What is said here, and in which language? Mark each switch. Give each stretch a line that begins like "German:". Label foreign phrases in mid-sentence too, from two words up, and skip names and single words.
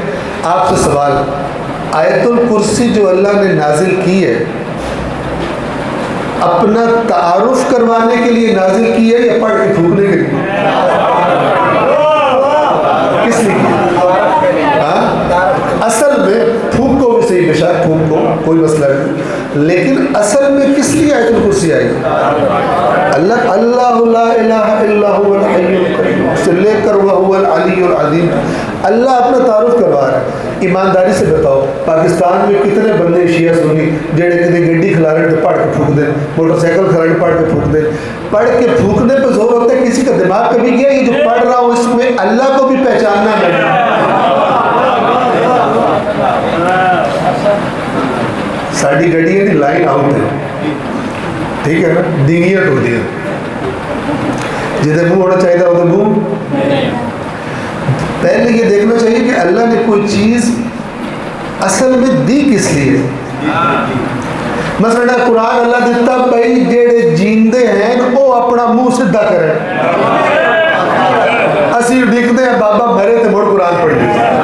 Urdu: آپ سے سوال، آیت الکرسی جو اللہ نے نازل کی ہے اپنا تعارف کروانے کے لیے نازل کی ہے یا پڑھ کے پھونکنے کے لیے؟ کس لیے کی؟ اصل میں پھونکو بھی صحیح، بے شک پھونکو، کوئی مسئلہ نہیں، لیکن اصل میں کس لیے آیت الکرسی آئی؟
Arabic: اللہ لا الہ الا هو الحی القیوم
Urdu: سے لے کر
Arabic: وہو العلی العظیم.
Urdu: اللہ اپنا تعارف کروا رہا ہے. ایمانداری سے بتاؤ پاکستان میں کتنے بندے شیعہ سنی
Punjabi: جڑے کدی گڈی کھلارن تے
Urdu: پڑھ کے پھونک دیں، موٹر سائیکل کھلارن پڑھ کے پھونک دیں. پڑھ کے پھونکنے پہ زور ہوتا ہے، کسی کا دماغ کبھی گیا یہ جو پڑھ رہا ہوں اس میں اللہ کو بھی پہچاننا ہے.
Punjabi: ساری گڈیاں دی لائن آؤٹ ہے، ٹھیک ہے نا، ڈنگیاں ٹوٹیاں، جدے منہ
Urdu: ہونا چاہیے تھا
Punjabi: ادھر منہ.
Urdu: پہلے یہ دیکھنا چاہیے کہ اللہ نے کوئی چیز اصل میں دی کس لیے. مثلا قرآن اللہ دیتا بھائی
Punjabi: جیڑے جیندے
Urdu: ہیں وہ اپنا منہ سدھا کریں، اسی ڈکتے ہیں بابا مرے تو مڑ قرآن پڑھ لیتے.